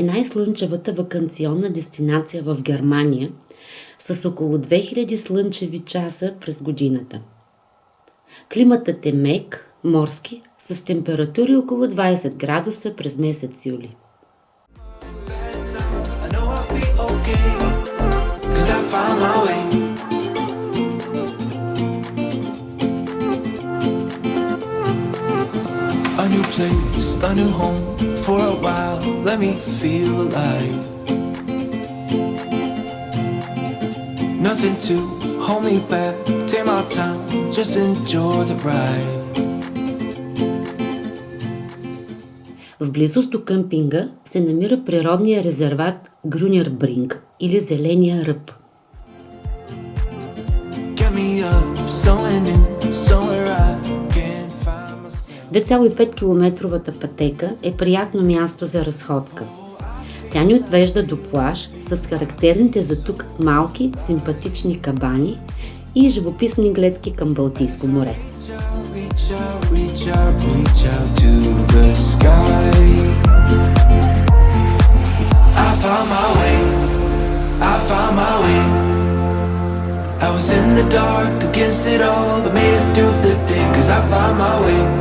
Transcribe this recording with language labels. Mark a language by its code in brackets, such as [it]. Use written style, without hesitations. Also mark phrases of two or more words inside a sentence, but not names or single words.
[bg] най-слънчевата ваканционна дестинация в Германия с около 2000 слънчеви часа през годината. Климатът е мек, морски, с температури около 20 градуса през месец юли. [en] A new place, a new home, for a while, let me feel alive. Nothing to hold me back, take my time, just enjoy the ride. [bg] В близост до къмпинга се намира природния резерват Грюнер Бринг или Зеления ръб. [en] Get me up, somewhere new, somewhere I can find myself. [bg] 2,5-километровата пътека е приятно място за разходка. Тя ни отвежда до плаж с характерните за тук малки, симпатични кабани и живописни гледки към Балтийско море. [en] Reach out to the sky. I found my way. I was in the dark against it all, but made it through the day, 'cause I found my way.